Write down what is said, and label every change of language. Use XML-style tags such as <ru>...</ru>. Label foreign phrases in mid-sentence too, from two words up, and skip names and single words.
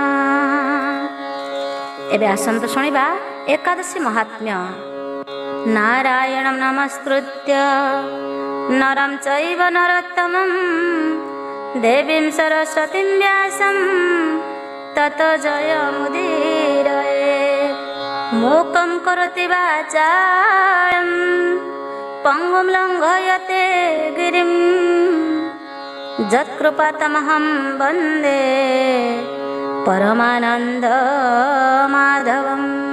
<or>ଏବେ ଆସନ୍ତୁ ଶୁଣିବା ଏକାଦଶୀ ମହାତ୍ମ୍ୟ।</or> <sa>ନାରାୟଣଂ ନମସ୍କୃତ୍ୟ ନରଂ ଚୈବ ନରୋତ୍ତମଂ ଦେବୀଂ ସରସ୍ୱତୀଂ ବ୍ୟାସଂ ତतो ଜୟମୁଦୀରୟେ। मूकं करोति वाचालं पङ्गुं लङ्घयते गिरिं यत्कृपातमहं वन्दे परमानन्द माधवम्।</sa>